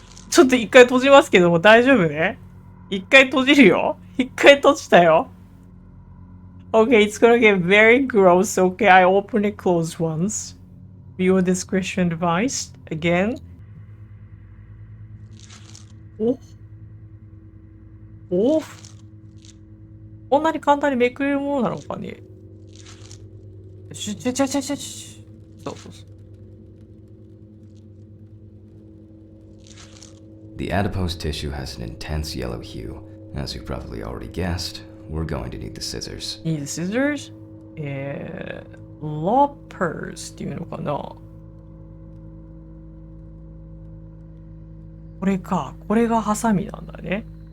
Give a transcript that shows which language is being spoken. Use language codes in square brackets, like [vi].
[ja] ちょっと一回閉じますけども大丈夫ね？一回閉じるよ。一回閉じたよ。 [en] Okay, it's gonna get very gross. Okay, I open it closed once. Viewer discretion advised. Again. [ja] こんなに簡単にめくれるものなのかね？そうそうそう。 [en] The adipose tissue has an intense yellow hue. As you've probably already guessed, we're going to need the scissors. Need the scissors? [ja] Loppers っていうのかな？これか。これがハサミなんだね。